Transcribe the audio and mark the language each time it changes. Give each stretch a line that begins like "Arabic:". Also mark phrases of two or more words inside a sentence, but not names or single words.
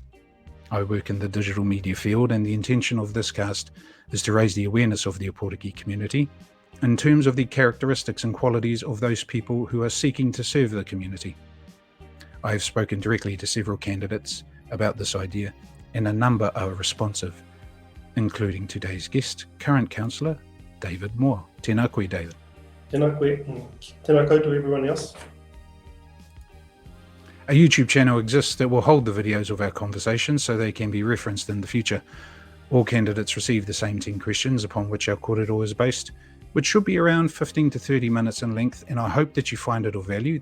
English: I work in the digital media field, and the intention of this cast is to raise the awareness of the Ōpōtiki community in terms of the characteristics and qualities of those people who are seeking to serve the community. I have spoken directly to several candidates about this idea, and a number are responsive, including today's guest, current councillor David Moore.
Māori: Tēnā koe, David. Tēnā koe, tēnā koutou
English: everyone else. A YouTube channel exists that will hold the videos of our conversations so they can be referenced in the future. All candidates receive the same 10 questions upon which our kōrero is based, which should be around 15 to 30 minutes in length, and I hope that you find it of value.